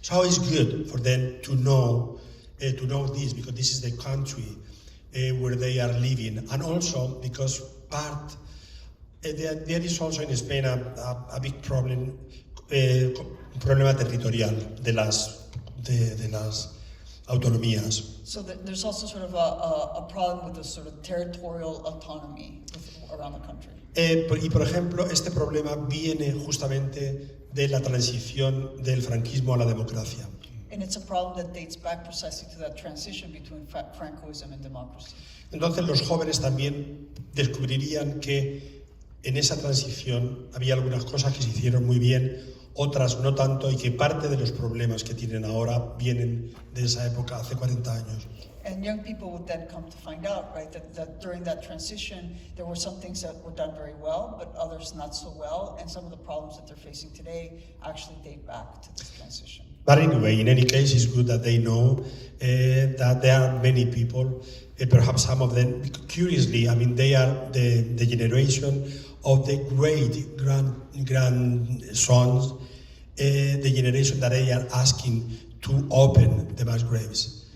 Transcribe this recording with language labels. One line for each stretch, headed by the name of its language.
English: So it's good for them to know this, because this is the country where they are living, and also because there is also in Spain a big problem,
Spanish: problema territorial de las autonomías.
English: So there's also sort of a problem with the sort of territorial autonomy around the country.
Spanish: Y por ejemplo, este problema viene justamente de la transición del franquismo a la democracia.
English: And it's a problem that dates back precisely to that transition between Francoism and democracy.
Spanish: Entonces los jóvenes también descubrirían que en esa transición había algunas cosas que se hicieron muy bien, otras no tanto, y que parte de los problemas que tienen ahora vienen de esa época, hace 40 años.
English: And young people would then come to find out, right, that during that transition, there were some things that were done very well, but others not so well, and some of the problems that they're facing today actually date back to this transition. But anyway, in any case, it's good that they know that there are many people, perhaps some of them, curiously, they are the generation of the great grandsons, the generation that they are asking to open the mass graves.